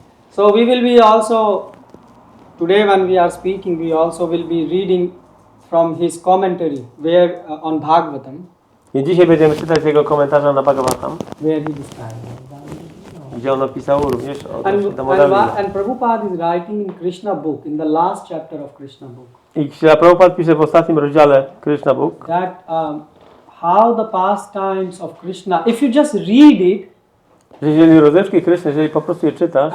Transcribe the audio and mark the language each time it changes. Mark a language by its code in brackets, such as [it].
[en] So we will be also, today when we are speaking, we also will be reading from his commentary on Bhagavatam. [pl] I dzisiaj będziemy czytać jego komentarza na Bhagavatam, [en] Where he describes. [pl] gdzie on opisał również o Damodara. [en] And Prabhupada is writing in Krishna book, in the last chapter of Krishna book. [pl] I Śla Prabhupada pisze w ostatnim rozdziale Krishna Book, [en] That how the pastimes of Krishna, if you just read it, [pl] że jeżeli rozrywki Kryszny, jeżeli po prostu je czytasz,